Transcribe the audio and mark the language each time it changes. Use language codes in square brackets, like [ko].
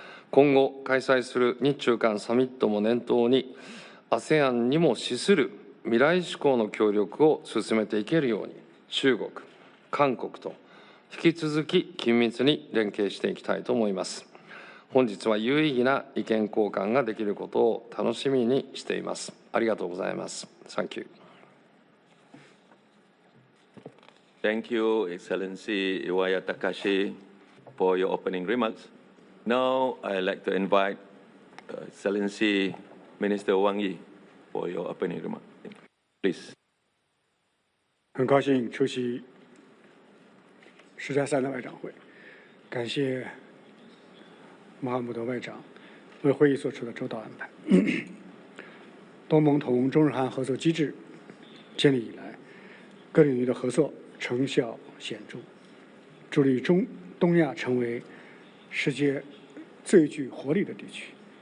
[ja] 今後開催する日中韓サミットも念頭に、ASEAN にも資する未来志向の協力を進めていけるように、中国、韓国と引き続き緊密に連携していきたいと思います。本日は有意義な意見交換ができることを楽しみにしています。ありがとうございます。 [en] Thank you. Thank you, Excellency Iwaya Takashi, for your opening remarks. Now, I'd like to invite Excellency Minister Wang Yi for your opening remarks. Please. [zh] 很高兴出席10+3的外长会，感谢穆罕默德外长为会议做出的周到安排。东盟同中日韩合作机制建立以来，各领域的合作成效显著，助力东亚成为世界最具活力的地区。